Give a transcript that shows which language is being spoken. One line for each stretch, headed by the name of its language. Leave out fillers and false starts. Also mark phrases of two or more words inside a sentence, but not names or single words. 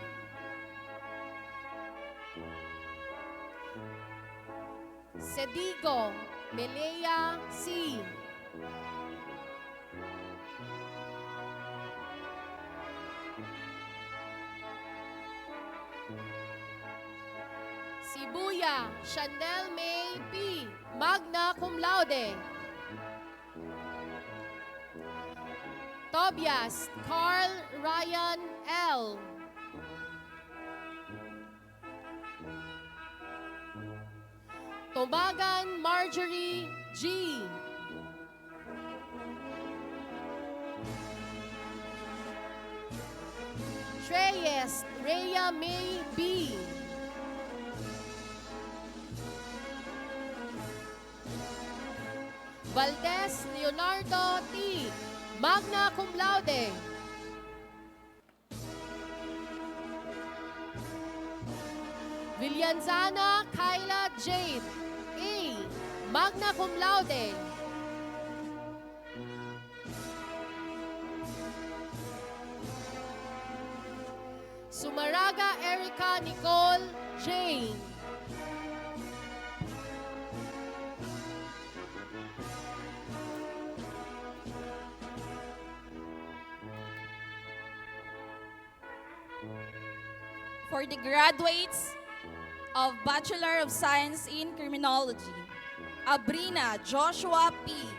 English: Sedigo Melea C. Sibuya Chandel May P. Magna Cum Laude. Tobias Carl Ryan L. Tomagan Marjorie G. Treyes Rhea May B. Valdez Leonardo T. Magna Cum Laude. Villanzana Kyla Jade A. Magna Cum Laude. Sumaraga Erica Nicole Jane. For the graduates of Bachelor of Science in Criminology, Abrina Joshua P.